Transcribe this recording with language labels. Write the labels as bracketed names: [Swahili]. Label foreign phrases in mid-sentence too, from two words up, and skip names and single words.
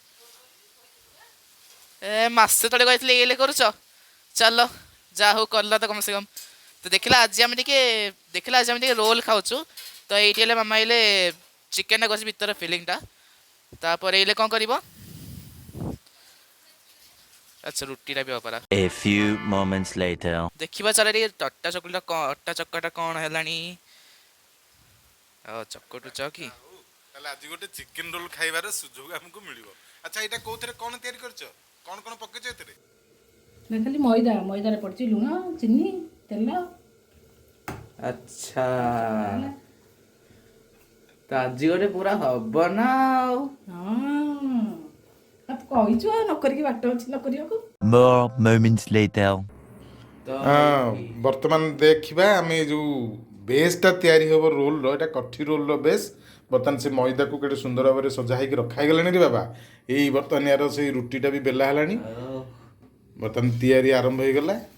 [Odia] ମାସେ ତଳେ କହିଥିଲେ ଏଇଲେ କରୁଛ। ଚାଲ, ଯାହା ହଉ କଲ ତ କମ ସେ କମ। ତ ଦେଖିଲା ଆଜି ଆମେ ଟିକେ ରୋଲ ଖାଉଛୁ। ତ ଏଇଠି ହେଲେ ମାମା ହେଲେ ଚିକେନଟା କରିଛି ଭିତର ଫିଲିଂଟା। ତାପରେ ଏଇଲେ କ'ଣ କରିବ? ଆଚ୍ଛା, ରୁଟିଟା ବି ଅପରା। [English] A few moments later. [Odia] ଦେଖିବା ଚାଲ ଟିକେ ଅଟା ଚକଟା କ'ଣ ହେଲାଣି। ଚକଟୁଚ କି? ହଉ ତାହେଲେ ଆଜି ଗୋଟେ ଚିକେନ ରୋଲ ଖାଇବାର ସୁଯୋଗ ଆମକୁ ମିଳିବ। ଆଚ୍ଛା, ଏଇଟା କୋଉଥିରେ କ'ଣ ତିଆରି କରିଛ? କ'ଣ କ'ଣ ପକେଇଛ ଏଥିରେ? ଖାଲି ମଇଦାରେ ପଡ଼ିଛି ଲୁଣ ଚିନି ତେଲ। ଆଚ୍ଛା, ତ ଆଜି ଗୋଟେ ପୁରା ହବ ନା ଆଉ। ହଁ ତୁ କହିଛୁ ଆଉ ନ କରିକି ବାଟ ଅଛି ନ କରିବାକୁ। [English] More moments later. [Odia] ତ ବର୍ତ୍ତମାନ ଦେଖିବା ଆମେ ଯେଉଁ ବେସ୍ଟା ତିଆରି ହେବ ରୋଲର, ଏଇଟା କଠି ରୋଲର ବେସ୍। ବର୍ତ୍ତମାନ ସେ ମଇଦାକୁ କେତେ ସୁନ୍ଦର ଭାବରେ ସଜା ହେଇକି ରଖା ହେଇଗଲାଣି ରେ ବାବା। ଏଇ ବର୍ତ୍ତମାନ ୟାର ସେଇ ରୁଟିଟା ବି ବେଲା ହେଲାଣି। ବର୍ତ୍ତମାନ ତିଆରି ଆରମ୍ଭ ହେଇଗଲା।